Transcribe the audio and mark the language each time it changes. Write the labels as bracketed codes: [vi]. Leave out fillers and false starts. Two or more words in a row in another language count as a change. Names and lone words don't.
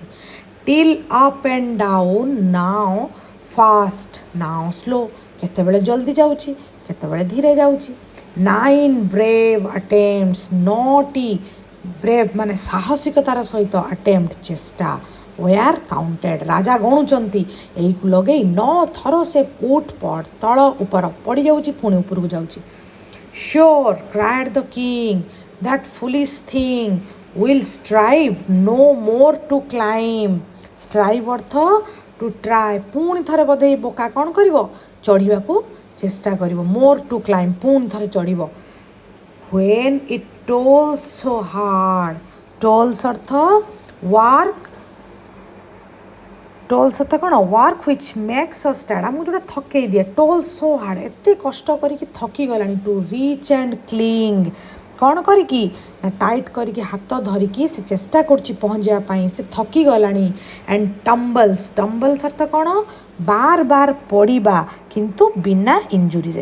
[en] till up and down now fast now slow [or] କେତେବେଳେ ଜଲ୍ଦି ଯାଉଛି କେତେବେଳେ ଧୀରେ ଯାଉଛି। 9 [en] brave attempts [or] 9ଟି ବ୍ରେଭ୍ ମାନେ ସାହସିକତାର ସହିତ ଆଟେମ୍ପ୍ଟ ଚେଷ୍ଟା [en] were counted [or] ରାଜା ଗଣୁଛନ୍ତି, ଏଇକୁ ଲଗେଇ 9 ଥର ସେ ଉଠ ପଡ଼ ତଳ ଉପର ପଡ଼ିଯାଉଛି ପୁଣି ଉପରକୁ ଯାଉଛି। [en] Sure cried the king that foolish thing will strive no more to climb strive ଅର୍ଥ to try [or] ପୁଣି ଥରେ ବୋଧେ ଏଇ ବୋକା କ'ଣ କରିବ ଚଢ଼ିବାକୁ ଚେଷ୍ଟା କରିବ, [en] more to climb [or] ପୁଣି ଥରେ ଚଢ଼ିବ। [en] When it toils so hard toils ଅର୍ଥ ୱାର୍କ କ'ଣ ୱାର୍କ which makes us tired [or] ଆମକୁ ଯେଉଁଟା ଥକେଇ ଦିଏ। [en] toil so hard [or] ଏତେ କଷ୍ଟ କରିକି ଥକି ଗଲାଣି। [en] to reach and cling [or] କ'ଣ କରିକି ନା ଟାଇଟ୍ କରିକି ହାତ ଧରିକି ସେ ଚେଷ୍ଟା କରୁଛି ପହଞ୍ଚିବା ପାଇଁ। ସେ ଥକି ଗଲାଣି। [en] and tumbles [or] ଅର୍ଥ କ'ଣ? ବାର ବାର ପଡ଼ିବା କିନ୍ତୁ ବିନା ଇଞ୍ଜୁରିରେ।